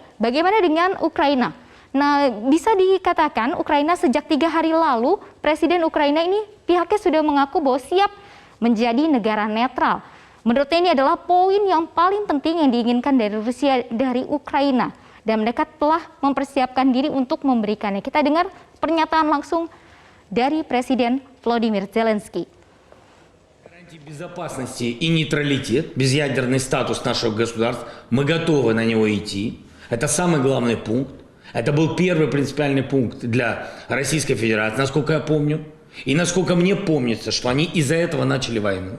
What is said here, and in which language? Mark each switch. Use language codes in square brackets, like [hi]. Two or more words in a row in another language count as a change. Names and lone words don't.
[id] Bagaimana dengan Ukraina? Nah, bisa dikatakan Ukraina sejak 3 hari lalu, Presiden Ukraina ini pihaknya sudah mengaku bahwa siap menjadi negara netral. Menurutnya ini adalah poin yang paling penting yang diinginkan dari Rusia dari Ukraina. Dan mereka telah mempersiapkan diri untuk memberikannya. Kita dengar pernyataan langsung dari Presiden Volodymyr Zelensky. [ru] Гарантии безопасности и нейтралитет, безъядерный статус нашего государства, мы готовы на него идти. Это самый главный пункт. Это был первый принципиальный пункт для Российской Федерации, насколько я помню. И насколько мне помнится, что они из-за этого начали войну.